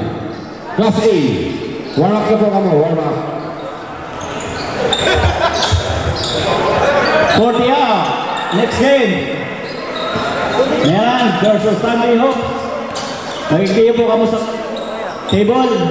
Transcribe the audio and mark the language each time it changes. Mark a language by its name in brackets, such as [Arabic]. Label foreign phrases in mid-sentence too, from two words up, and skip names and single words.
[English] Class A. Warm up [Filipino] na po kamo, [English] warm up. 40 up. Next game. Melan versus Sunday Hopes. [Filipino] Magiging po kamo sa table.